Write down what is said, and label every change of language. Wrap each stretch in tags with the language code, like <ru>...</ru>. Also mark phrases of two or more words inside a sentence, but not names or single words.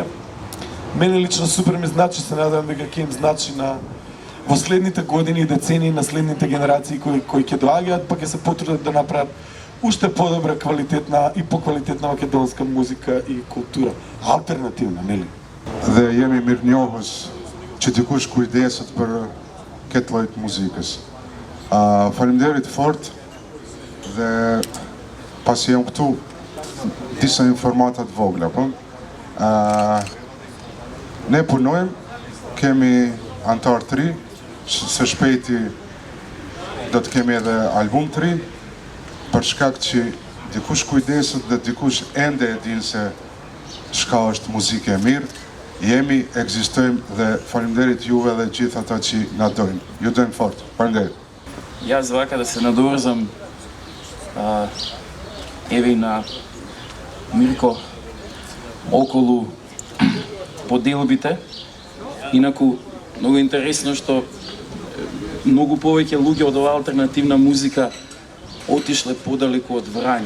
<mk>Мене лично супер ми значи, се надевам дека ќе им значи во следните години и децении на следните генерации кои ќе доаѓаат, па ќе се потрудат да направат уште подобра, квалитетна и поквалитетна македонска музика и култура. Алтернативна, нели?</mk> <sq>Dhe jemi mirë njohës që dikush kujdeset për këtë lloj muzikës. Faleminderit fort dhe pasi jam këtu disa informata të vogla, po. Ne punojmë, kemi antar të ri, së shpejti do të kemi edhe album të ri, për shkak që dikush kujdeset dhe dikush ende e din se çka është muzike e mirë. Jemi, ekzistojmë dhe faleminderit juve dhe gjithë ata që na dojnë. Ju dojmë fort. Faleminderit.</sq> <mk>Јас вака да се надоврзам еве на Мирко околу поделбите. Инаку многу интересно што многу повеќе луѓе од оваа алтернативна музика отишле подалеку од Врање.</mk>